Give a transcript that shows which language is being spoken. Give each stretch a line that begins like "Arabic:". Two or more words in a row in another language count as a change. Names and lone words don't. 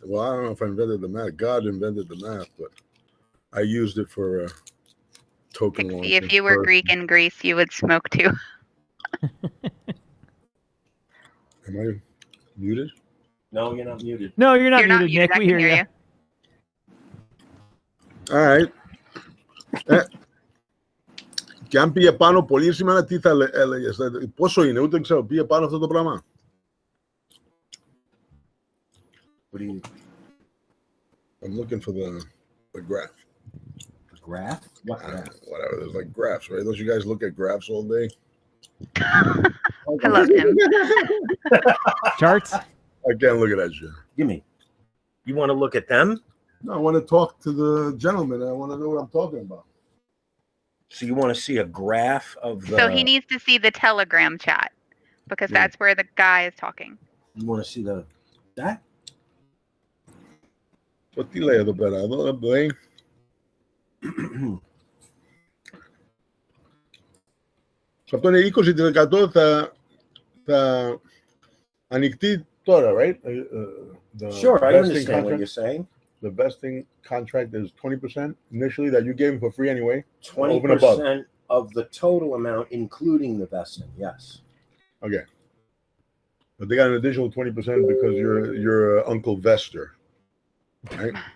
English: Well, I don't know if I invented the math. God invented the math, but I used it for token launching. If you were Greek in Greece, you would smoke too. Am I muted? No, you're not muted. No, you're not You're not muted, muted. Nick. I We can hear hear you. All right.
Greek: Και αν πήγε πάνω πολύ σήμερα, τι θα έλεγες? Πόσο είναι, ούτε ξέρω. Πήγε πάνω αυτό το πράγμα.
English: What do you? I'm looking for the graph. The graph? What graph? Whatever. There's like graphs, right? Don't you guys look at graphs all day? I love him. Charts? I can't look at that shit. Give me. You want to look at them? No, I want to talk to the gentleman. I want to know what I'm talking about. So you want to see a graph of the... So he needs to see the Telegram chat because that's where the guy is talking. You want to see that?
Greek: What τι λέει εδώ πέρα? Εδώ λέει. Αυτό είναι 20% θα ανοιχτεί τώρα,
English: right? Sure, I understand what you're saying. The vesting contract is 20% initially that you gave him for free anyway. 20% of the total amount, including the vesting. Yes. Okay. But they got an additional 20% because you're Uncle Vester, right?